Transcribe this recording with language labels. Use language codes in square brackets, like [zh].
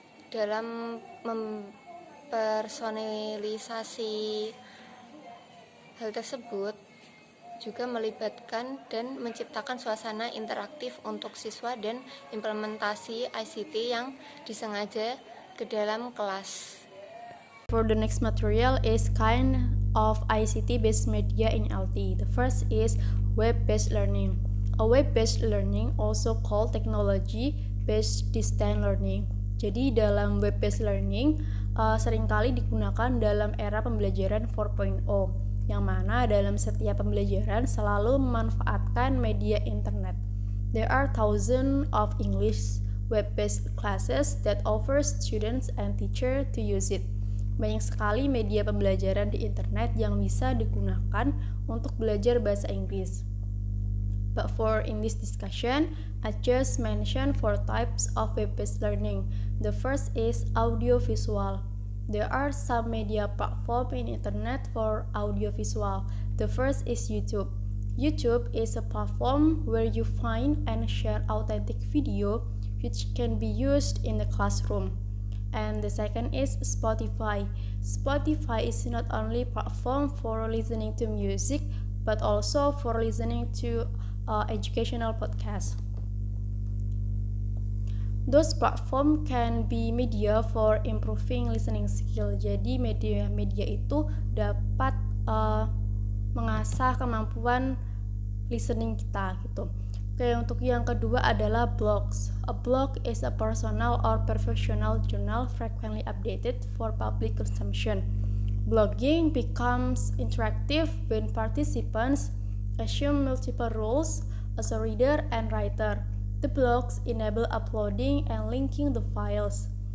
[id] Dalam mempersonalisasi hal tersebut juga melibatkan dan menciptakan suasana interaktif untuk siswa dan implementasi ICT yang disengaja ke dalam kelas. [en] For the next material is kind of ICT-based media in LT. The first is web-based learning. A web-based learning, also called technology-based distance learning. [id] Jadi dalam web-based learning seringkali digunakan dalam era pembelajaran 4.0, yang mana dalam setiap pembelajaran selalu memanfaatkan media internet. [en] There are thousands of English web-based classes that offer students and teachers to use it. [id] Banyak sekali media pembelajaran di internet yang bisa digunakan untuk belajar bahasa Inggris. [en] But in this discussion, I just mentioned 4 types of web-based learning. The first is audio-visual. There are some media platforms in internet for audio-visual. The first is YouTube. YouTube is a platform where you find and share authentic video which can be used in the classroom. And the second is Spotify. Spotify is not only a platform for listening to music, but also for listening to educational podcasts. Those platform can be media for improving listening skill. [id] Jadi media-media itu dapat mengasah kemampuan listening kita gitu. Oke, untuk yang kedua adalah blogs. [en] A blog is a personal or professional journal frequently updated for public consumption. Blogging becomes interactive when participants assume multiple roles as a reader and writer. The blogs enable uploading and linking the files.